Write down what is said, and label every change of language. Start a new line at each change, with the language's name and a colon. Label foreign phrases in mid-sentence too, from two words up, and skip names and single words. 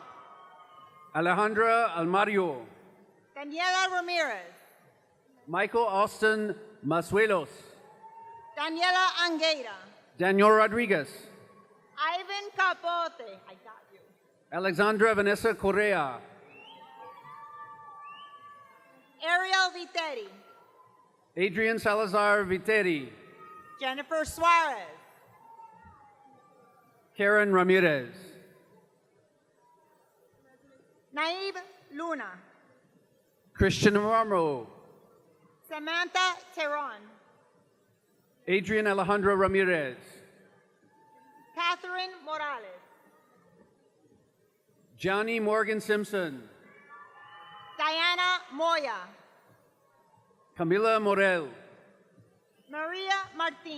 English: Alejandra Almario. Daniela Ramirez. Michael Austin Masuelos. Daniela Angueira. Daniel Rodriguez. Ivan Capote. I got you. Alexandra Vanessa Correa. Ariel Viteri. Adrian Salazar Viteri. Jennifer Suarez. Karen Ramirez. Naib Luna. Christian Marmo. Samantha Terron. Adrian Alejandro Ramirez. Catherine Morales. Johnny Morgan Simpson. Diana Moya. Camila Morel. Maria Martin.